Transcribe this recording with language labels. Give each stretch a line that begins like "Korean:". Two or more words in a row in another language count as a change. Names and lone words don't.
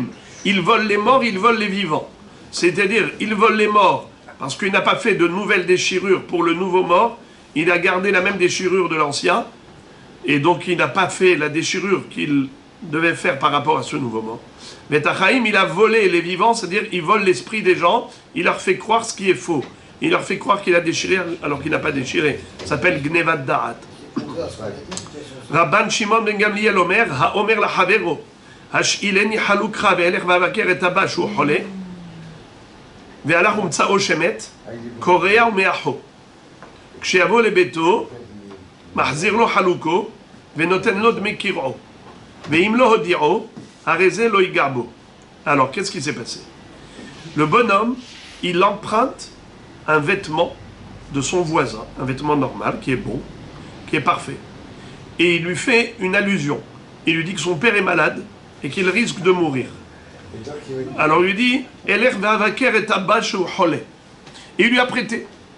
French: Il vole les morts, il vole les vivants. C'est-à-dire, il vole les morts parce qu'il n'a pas fait de nouvelles déchirures pour le nouveau mort, il a gardé la même déchirure de l'ancien, et donc il n'a pas fait la déchirure qu'il devait faire par rapport à ce nouveau mort. Vetachaim, il a volé les vivants, c'est-à-dire il vole l'esprit des gens, il leur fait croire ce qui est faux. Il leur fait croire qu'il a déchiré alors qu'il n'a pas déchiré. Ça s'appelle
Hebrew: גניבת דעת. רבן שמעון בן גמליאל אומר, האומר לחבירו, השאילני חלוקך ואלך ואבקר את הבא שהוא חולה והלך ומצאו שמת קורע ומאחו כשיבוא לביתו מחזיר לו חלוקו ונותן לו דמי קרעו ואם לא הודיעו הרי זה לא ייגע בו.
French: Alors qu'est-ce qui s'est passé? Le bonhomme il emprunte un vêtement de son voisin, un vêtement normal qui est bon, qui est parfait, et il lui fait une allusion, il lui dit que son père est malade et qu'il risque de mourir. Alors il lui dit, et il lui a prêté.